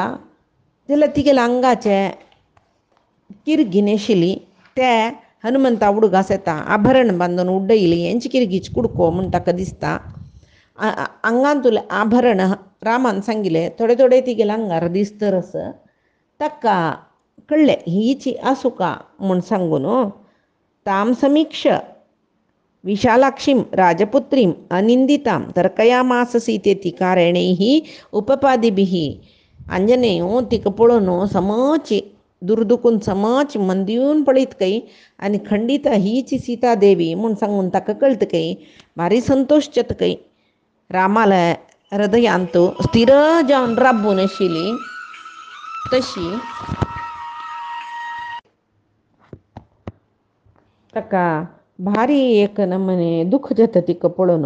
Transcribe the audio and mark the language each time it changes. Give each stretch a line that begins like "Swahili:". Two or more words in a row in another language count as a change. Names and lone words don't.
Konkani: जाल्यार तिगेल्या आंगाचे किरगीन आशिल्ली ते हनुमंता उडगास येता। आभरण बांदून उड्डयली हेंची किरगीच कुडको म्हूण ताका दिसता। आंगांतले आभरण रामान सांगिल्ले थोडे थोडे तिगेल्या आंगार दिसतरस ताका कळ्ळें हीची आसुका म्हूण सांगून
Sanskrit: ताम समीक्ष विशालाक्षीं राजपुत्रीं अनिंदितां तर्कयामास सीतेति कारणैः उपपादिभिः।
Konkani: आंजनेयो तिका पळोवन समची दुर्दुकून समची मन दिवन पळयतकय आनी खंडिता हीची सीता देवी म्हूण सांगून ताका कळटकय भारी संतोश जातकय रामाला हृदयांत स्थिर जावन राबून आशिल्ली तशी ताका भारी एक नमने दुःख जाता तिका पळोवन।